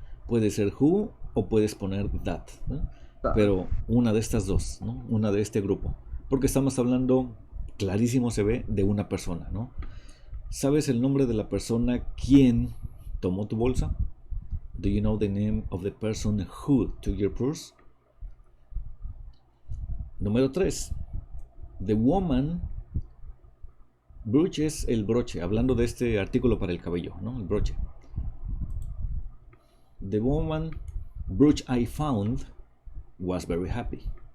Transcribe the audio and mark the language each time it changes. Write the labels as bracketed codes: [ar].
[es] Puede ser who o puedes poner that, ¿no? [en] That. [es] Pero una de estas dos, ¿no? Una de este grupo. Porque estamos hablando, clarísimo se ve, de una persona, ¿no? ¿Sabes el nombre de la persona quien tomó tu bolsa? [en] Do you know the name of the person who took your purse? [es] Número 3. [en] The woman. [es] Brooch es el broche, hablando de este artículo para el cabello, ¿no? El broche. [en] The woman brooch I found was very happy.